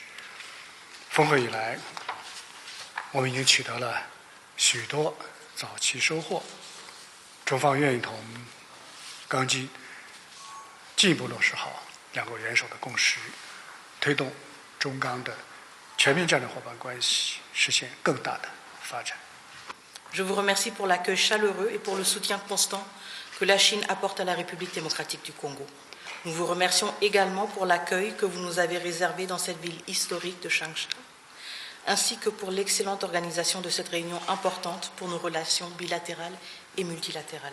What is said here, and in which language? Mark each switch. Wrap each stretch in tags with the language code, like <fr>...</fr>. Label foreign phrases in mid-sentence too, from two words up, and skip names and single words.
<zh>峰会以来，我们已经取得了许多早期收获，中方愿意同钢基进一步落实好两国元首的共识，推动中钢的全面战略伙伴关系实现更大的发展。</zh> <fr>Je vous remercie pour l'accueil chaleureux et pour le soutien constant que la Chine apporte à la République démocratique du Congo. Nous vous remercions également pour l'accueil que vous nous avez réservé dans cette ville historique de Changsha, ainsi que pour l'excellente organisation de cette réunion importante pour nos relations bilatérales et multilatérales.</fr>